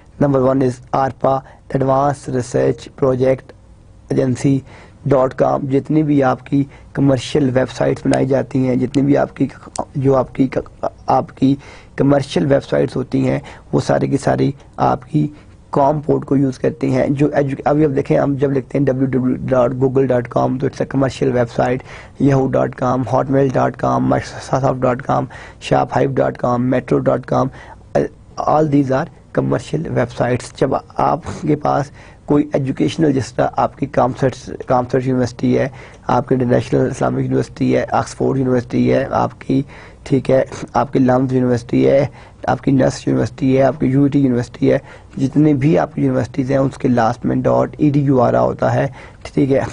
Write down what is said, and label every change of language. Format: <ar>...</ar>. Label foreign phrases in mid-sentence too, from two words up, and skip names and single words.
<en>number 1 is ARPA, Advance Research Project Agency .com.</en> <ur>جتنی بھی آپ کی</ur> <en>commercial websites</en> <ur>بنائی جاتی ہیں, جتنی بھی آپ کی</ur> <en>commercial websites</en> <ur>ہوتی ہیں وہ ساری کی ساری آپ کی</ur> <en>com port</en> <ur>کو یوز کرتے ہیں. جو ابھی اب دیکھیں ہم جب لکھتے ہیں www.google.com تو</ur> <en>it's a commercial website, yahoo.com, hotmail.com, microsoft.com, shophive.com, metro.com, all these are commercial websites.</en> <ur>جب آپ کے پاس کوئی ایجوکیشنل, جس طرح آپ کی کامسرٹ یونیورسٹی ہے, آپ کی انٹرنیشنل اسلامک یونیورسٹی ہے, آکسفورڈ یونیورسٹی ہے آپ کی, ٹھیک ہے, آپ کی لمز یونیورسٹی ہے, آپ کی نس یونیورسٹی ہے, آپ کی UT یونیورسٹی ہے, جتنی بھی آپ کی یونیورسٹیز ہیں اس کے لاسٹ میں .edu آ رہا ہوتا ہے, ٹھیک ہے.</ur>